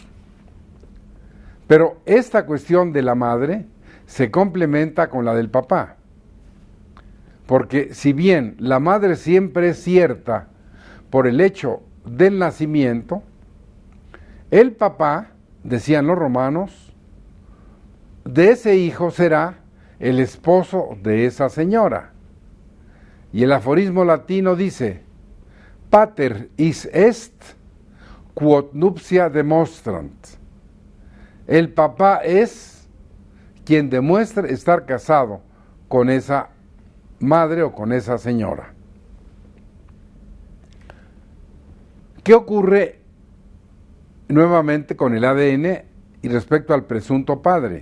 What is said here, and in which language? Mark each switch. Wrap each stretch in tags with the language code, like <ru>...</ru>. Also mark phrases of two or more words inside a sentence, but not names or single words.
<es>Pero esta cuestión de la madre se complementa con la del papá, porque si bien la madre siempre es cierta por el hecho del nacimiento, el papá, decían los romanos, de ese hijo será el esposo de esa señora. Y el aforismo latino dice:</es> <la>pater is est quod nuptia demonstrant.</la> <es>El papá es quien demuestra estar casado con esa madre o con esa señora. ¿Qué ocurre nuevamente con el ADN y respecto al presunto padre?</es>